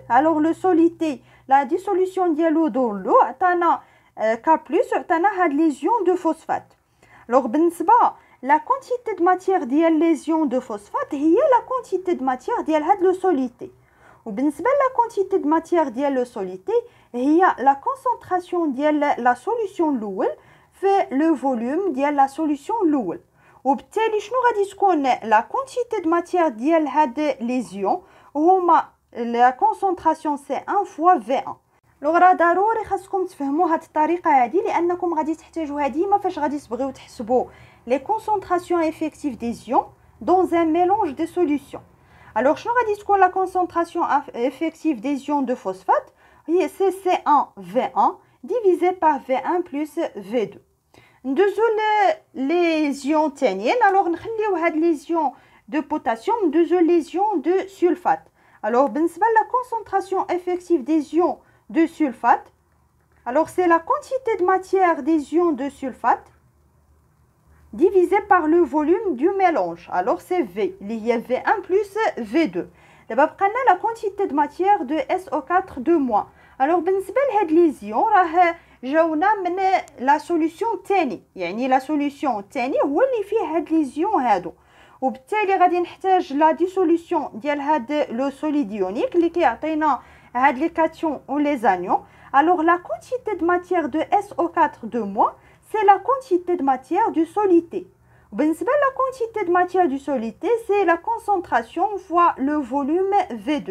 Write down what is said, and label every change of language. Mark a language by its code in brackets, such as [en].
[fr] Alors, le solide, la dissolution [ar] ديالو [fr] dans l'eau, [ar] عطانا [fr] K+, [ar] عطانا هاد [fr] les ions de phosphate. Alors, la quantité de matière [ar] ديال [fr] les ions de phosphate [ar] هي [fr] la quantité de matière [ar] ديال هاد [fr] le solité. [ar] وبالنسبة [fr] la quantité de matière [ar] ديال [fr] le solité [ar] هي [fr] la concentration ديال la solution [ar] الأول في [fr] le volume ديال la solution [ar] الأول. وبالتالي شنو غادي تكون [fr] la quantité de matière [ar] ديال هاد [fr] les ions [ar] هما [fr] la concentration C1 fois V1. [ar] لو راه ضروري خاصكم تفهموا هاد الطريقه هادي لانكم غادي تحتاجوها ديما فاش غادي تبغيو تحسبوا لي كونسونطراسيون افيكتيف دي زيون دون ان ميلونج دي سوليوشن. الوغ شنو غادي تكون [fr] لا كونسونطراسيون افيكتيف دي زيون دو فوسفات هي سي C1 V1 divisé par V1 plus V2. [ar] ندوزو لي زيون تانيين. الوغ نخليو هاد لي زيون دو بوتاسيوم ندوزو لي زيون دو سولفات. [fr] الوغ [ar] بالنسبه [fr] لا كونسونطراسيون افيكتيف دي زيون de sulfate. Alors, c'est la quantité de matière des ions de sulfate divisée par le volume du mélange. Alors, c'est V. Il y a V1 plus V2. D'abord, prenons la quantité de matière de SO4 de moins. Alors, [ar] بالنسبة لهاد [fr] les ions, [ar] راه جاونا من [fr] la solution [ar] تاني. يعني [fr] la solution [ar] تاني هو اللي فيه هاد [fr] les ions [ar] هادو. وبالتالي غادي نحتاج [fr] la dissolution [ar] ديال هاد [fr] le solide ionique [ar] اللي كيعطينا [fr] les cations ou les anions. Alors la quantité de matière de SO4 de moins, c'est la quantité de matière du solité. La quantité de matière du solité, c'est la concentration fois le volume V2.